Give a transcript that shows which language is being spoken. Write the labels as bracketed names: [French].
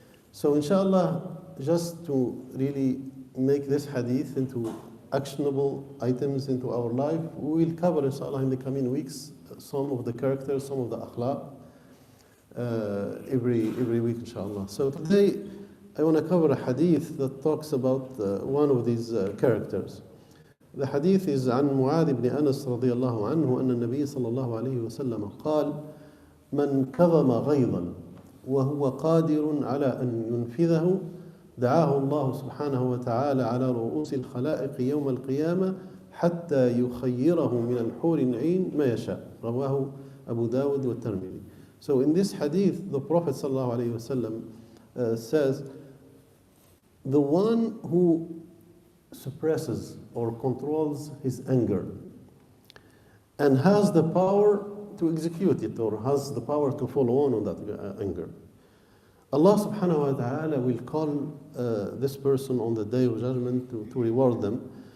[English] So inshallah, just to really make this hadith into actionable items into our life, we will cover inshallah in the coming weeks some of the characters, some of the akhlaq every week inshallah. So today I want to cover a hadith that talks about one of these characters. The hadith is [Arabic] عن معاذ بن أنس رضي الله عنه أن النبي صلى الله عليه وسلم قال: من كظم غيظا وهو قادر على أن ينفذه دعاه الله سبحانه وتعالى على رؤوس الخلائق يوم القيامة حتى يخيره من الحور العين ما يشاء. رواه أبو داود والترمذي. [English] So in this hadith, the Prophet [Arabic] صلى الله عليه وسلم [English] says, the one who suppresses or controls his anger and has the power to execute it or has the power to follow on that anger, Allah subhanahu wa ta'ala will call this person on the day of judgment to reward them.